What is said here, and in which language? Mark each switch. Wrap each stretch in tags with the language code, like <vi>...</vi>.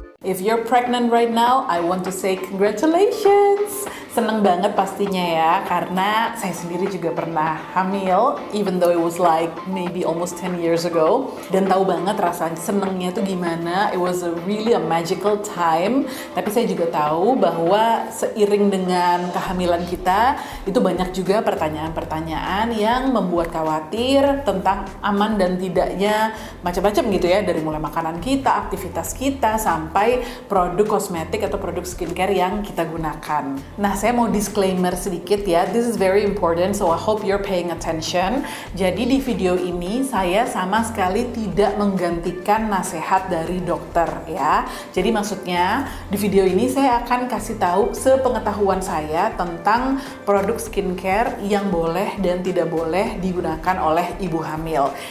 <en>If you're pregnant right now, I want to say congratulations.</en> <id>Seneng banget pastinya ya, karena saya sendiri juga pernah hamil,</id> <en>even though it was like maybe almost 10 years ago.</en> <id>Dan tahu banget rasanya senengnya tuh gimana.</id> <en>It was really a magical time.</en> <id>Tapi saya juga tahu bahwa seiring dengan kehamilan kita, itu banyak juga pertanyaan-pertanyaan yang membuat khawatir tentang aman dan tidaknya macam-macam gitu ya. Dari mulai makanan kita, aktivitas kita, sampai produk kosmetik atau produk skincare yang kita gunakan. Nah, saya mau disclaimer sedikit ya,</id> <en>this is very important, so I hope you're paying attention.</en> <id>Jadi di video ini saya sama sekali tidak menggantikan nasihat dari dokter ya. Jadi maksudnya di video ini saya akan kasih tahu sepengetahuan saya tentang produk skincare yang boleh dan tidak boleh digunakan oleh ibu hamil.</id>